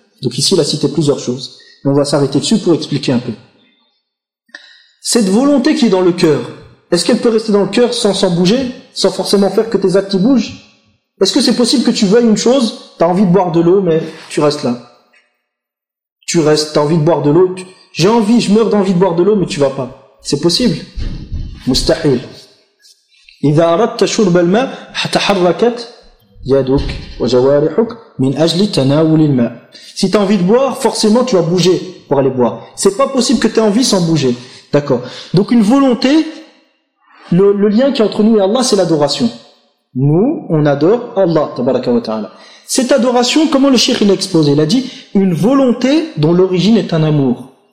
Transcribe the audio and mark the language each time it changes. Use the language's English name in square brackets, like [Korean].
[French] Donc ici il a cité plusieurs choses, on va s'arrêter dessus pour expliquer un peu. Cette volonté qui est dans le cœur, Est-ce qu'elle peut rester dans le cœur sans bouger, sans forcément faire que tes actes y bougent? Est-ce que c'est possible que tu veuilles une chose, t'as envie de boire de l'eau, mais tu restes là? Tu restes, t'as envie de boire de l'eau, j'ai envie, je meurs d'envie de boire de l'eau, mais tu vas pas. C'est possible? Mustahil. [Arabic] إذا أردت شرب الماء تحركت يدك وجوارحك من أجل تناول الماء. [French] Si t'as envie de boire, forcément tu vas bouger pour aller boire. C'est pas possible que t'aies envie sans bouger. D'accord. Donc une volonté, le lien qui est entre nous et Allah, c'est l'adoration. Nous, on adore Allah, tabaraka wa ta'ala. Cette adoration, comment le cheikh il a exposé? Il a dit, une volonté dont l'origine est un amour.